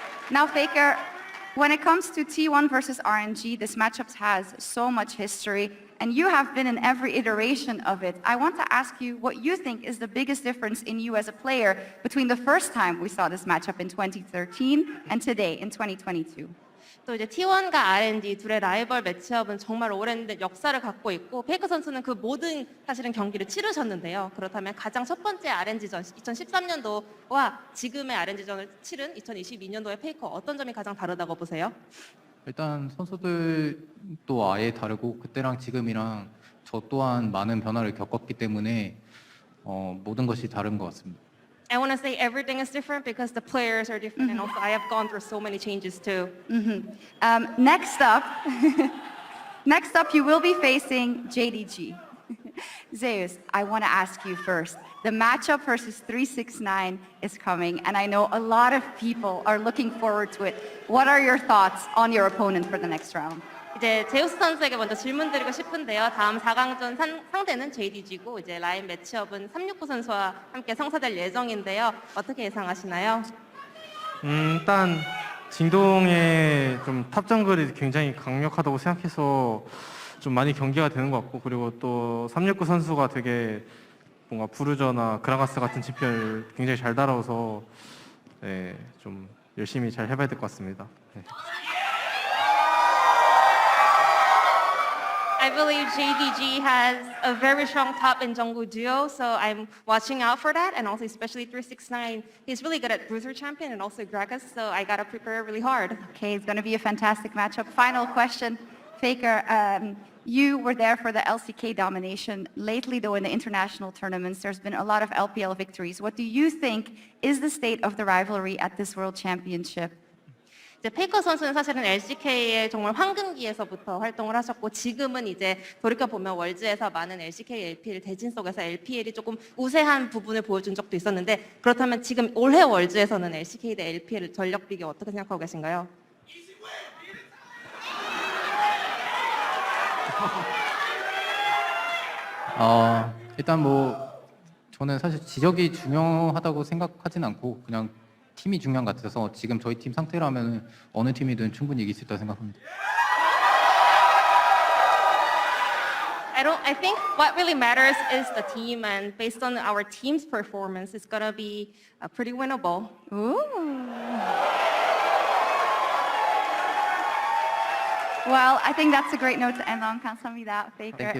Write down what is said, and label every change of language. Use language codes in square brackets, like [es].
[en] Now, Faker, when it comes to T1 versus RNG, this matchup has so much history, and you have been in every iteration of it. I want to ask you what you think is the biggest difference in you as a player between the first time we saw this matchup in 2013 and today in 2022. [ko] 또 이제 T1과 RNG 둘의 라이벌 매치업은 정말 오랜 역사를 갖고 있고, 페이커 선수는 그 모든 사실은 경기를 치르셨는데요. 그렇다면 가장 첫 번째 RNG전 2013년도와 지금의 RNG전을 치른 2022년도의 페이커, 어떤 점이 가장 다르다고 보세요? 일단 선수들도 아예 다르고, 그때랑 지금이랑 저 또한 많은 변화를 겪었기 때문에 모든 것이 다른 것 같습니다. [en] I want to say everything is different because the players are different, and also I have gone through so many changes too. Next up, next up, you will be facing JDG. Zeus, I want to ask you first. The matchup versus 369 is coming, and I know a lot of people are looking forward to it. What are your thoughts on your opponent for the next round? [ko] 이제 제우스 선수에게 먼저 질문드리고 싶은데요. 다음 4강전 상대는 JDG고 이제 라인 매치업은 369 선수와 함께 성사될 예정인데요. 어떻게 예상하시나요? 일단 징동의 좀 탑 정글이 굉장히 강력하다고 생각해서 좀 많이 경기가 되는 것 같고, 그리고 또 369 선수가 되게 뭔가 부르저나 그라가스 같은 챔피언을 굉장히 잘 따라와서 네, 좀 열심히 잘 해봐야 될 것 같습니다. 네. [en] I believe JDG has a very strong top and jungle duo, so I'm watching out for that, and also especially 369. He's really good at bruiser champion and also Gragas, so I gotta prepare really hard. Okay, it's going to be a fantastic matchup. Final question, Faker. You were there for the LCK domination. Lately, though, in the international tournaments, there's been a lot of LPL victories. What do you think is the state of the rivalry at this World Championship? [ko] 이제 페이커 선수는 사실은 LCK의 정말 황금기에서부터 활동을 하셨고 지금은 이제 돌이켜 보면 월즈에서 많은 LCK, LPL 대진 속에서 LPL이 조금 우세한 부분을 보여준 적도 있었는데 그렇다면 지금 올해 월즈에서는 LCK 대 LPL 전력 비교 어떻게 생각하고 계신가요? 일단 뭐 저는 사실 지적이 중요하다고 생각하진 않고 그냥 팀이 중요한 것 같아서 지금 저희 팀 상태라면 어느 팀이든 충분히 이길 수 있다고 생각합니다. [en] I think what really matters is the team, and based on our team's performance, it's gonna be pretty winnable. Ooh. Well, I think that's a great note to end on. [ko] 감사합니다, [en] Faker and